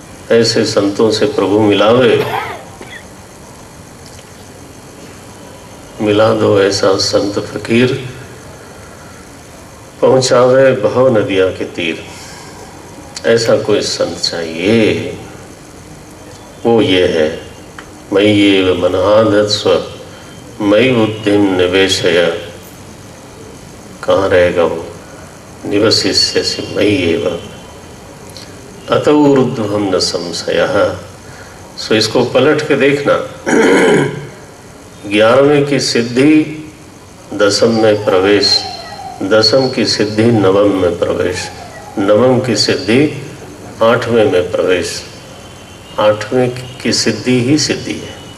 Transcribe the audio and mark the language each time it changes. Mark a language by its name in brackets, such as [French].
[Hindi] ऐसे संतों से प्रभु मिलावे, मिला दो ऐसा संत फकीर, पहुंचावे बहो नदिया के तीर। ऐसा कोई संत चाहिए। वो ये है, [Sanskrit] मय्येव मनहाधत्स्व मयि बुद्धिं निवेशय। [Hindi] कहाँ रहेगा वो? [Sanskrit] निवसिष्यसि मय्येव अतः ऊर्ध्वं न संशयः। [Hindi] सो इसको पलट के देखना। 11वें की सिद्धि 10म में प्रवेश, 10म की सिद्धि 9म में प्रवेश, 9म की सिद्धि 8वें में प्रवेश, 8वें की सिद्धि ही सिद्धि है।